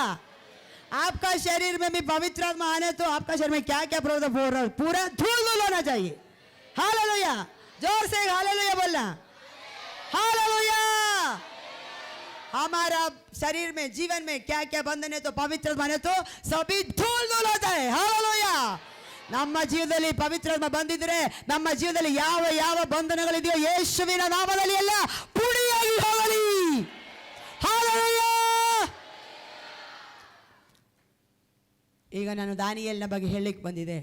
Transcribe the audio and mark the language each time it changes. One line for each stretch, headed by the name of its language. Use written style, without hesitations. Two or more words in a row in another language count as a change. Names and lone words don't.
Hindi: आपका शरीर में भी पवित्र आत्मा आने तो आपका शरीर में क्या क्या प्रॉब्लम हो रहा है पूरा धूल धूल होना चाहिए। हालेलुया। जोर से हालेलुया बोलना। हालेलुया। हमारा शरीर में जीवन में क्या क्या बंधन है तो पवित्र आत्मा है तो सभी धूल धूल होता है। हालेलुया।
Kannada: ನಮ್ಮ ಜೀವನದಲ್ಲಿ ಪವಿತ್ರ ಆತ್ಮ ಬಂದಿದ್ರೆ ನಮ್ಮ ಜೀವನದಲ್ಲಿ ಯಾವ ಯಾವ ಬಂಧನಗಳಿದೆಯೋ ಯೇಸುವಿನ ನಾಮದಲ್ಲಿ ಎಲ್ಲ ಪುಡಿಯಾಗಿ ಹೋಗಲಿ। ಹಾಲೆಲೂಯಾ। ಈಗ ನಾನು ದಾನಿಯೇಲನ ಬಗ್ಗೆ ಹೇಳಲಿಕ್ಕೆ ಬಂದಿದೆ।